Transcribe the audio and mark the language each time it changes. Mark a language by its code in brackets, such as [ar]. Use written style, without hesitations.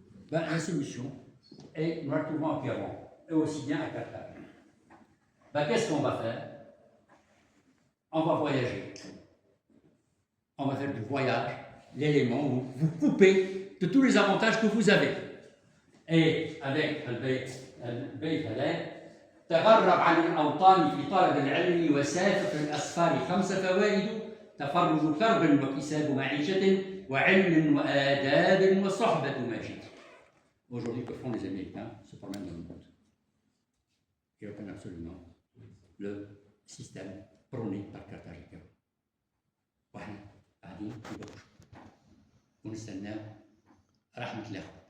[fr] La solution est, nous la trouvons à Kérouan, et aussi bien à Carthage. Qu'est-ce qu'on va faire? On va voyager. On va faire du voyage, l'élément où vous coupez de tous les avantages que vous avez. Et avec [ar] البيت هذا تغرب عن الأوطان في طلب العلم وسافر في الأسفار 5 فوائد تفرج كرب وكساب معيشة وعلم وآداب وصحبة ماجد. [fr] Aujourd'hui, que font les Américains? Se promènent dans le monde. Ils reprennent absolument le système prôné par Carthage et Kérouan. [ar] واحنا قاعدين نبكوا ونستناو رحمة الله.